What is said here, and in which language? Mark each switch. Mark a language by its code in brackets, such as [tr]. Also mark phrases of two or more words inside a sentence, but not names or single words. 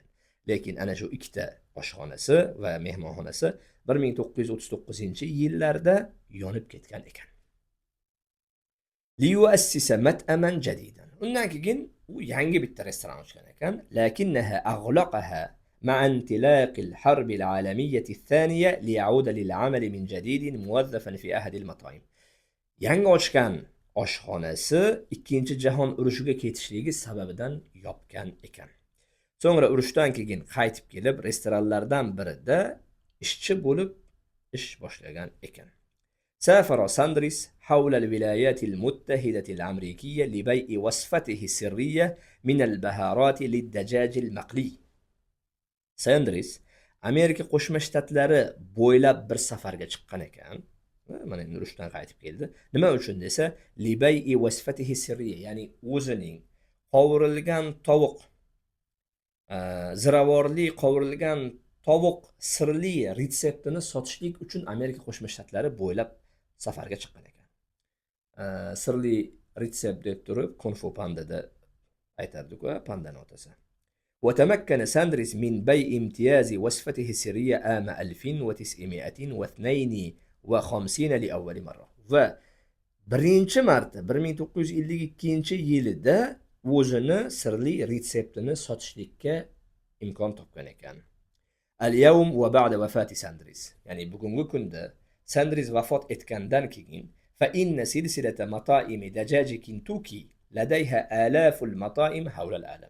[uz] Lekin ana shu ikkita oshxonasi va mehmonxonasi 1939-yillarda yonib ketgan ekan. [ar] ليؤسس مطعما جديدا. [uz] Undan keyin u yangi bitta restoran ochgan ekan, [ar] لكنها أغلقها مع انطلاق الحرب العالمية الثانية ليعود للعمل من جديد موظفا في أحد المطاعم. [uz] Yangi ochgan oshxonasi ikkinchi jahon urushiga ketishligi sababidan yopgan ekan. So'ngra urushdan keyin qaytib kelib, restoranlardan birida ishchi bo'lib ish boshlagan ekan. [ar] سافر ساندريس حول الولايات المتحدة الأمريكية لبيع وصفته السرية من البهارات للدجاج المقلي. [uz] Sanders Amerika Qo'shma Shtatlari bo'ylab bir safarga chiqqan ekan. Mana endi urushdan qaytib keldi. Nima uchun desa, [ar] لبيع وصفته السرية, [uz] ya'ni o'zining qovurilgan tovuq, ziravorli qovurilgan tovuq sirli retseptini sotishlik uchun Amerika Qo'shma Shtatlari bo'ylab safarga chiqqan ekan. Sirli retsept deb turib, Kung Fu Pandada aytardik-ku, pandani otasi. [ar] وتمكن ساندرس من بيع امتياز وصفته السرية عام 1952 لأول مرة. [uz] و birinchi marta 1952-yilda o'zini sirli retseptini sotishlikka imkon topgan ekan. [ar] اليوم وبعد وفاة ساندرز. [uz] Ya'ni bugungi kunda Sanders vafot etgandan keyin [ar] فإن سلسلة مطاعم دجاج كنتاكي لديها آلاف المطاعم حول العالم.